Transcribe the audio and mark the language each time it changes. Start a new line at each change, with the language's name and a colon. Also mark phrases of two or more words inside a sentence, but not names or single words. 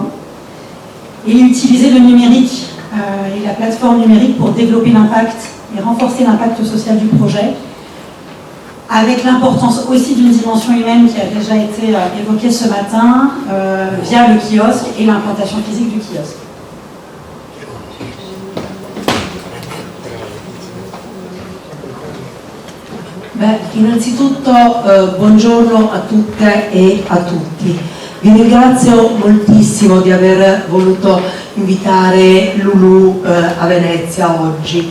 French: Et utiliser le numérique et la plateforme numérique pour développer l'impact et renforcer l'impact social du projet, avec l'importance aussi d'une dimension humaine qui a déjà été évoquée ce matin via le kiosque et l'implantation physique du kiosque.
Italian: Innanzitutto buongiorno a tutte e a tutti. Vi ringrazio moltissimo di aver voluto invitare Lulu a Venezia oggi.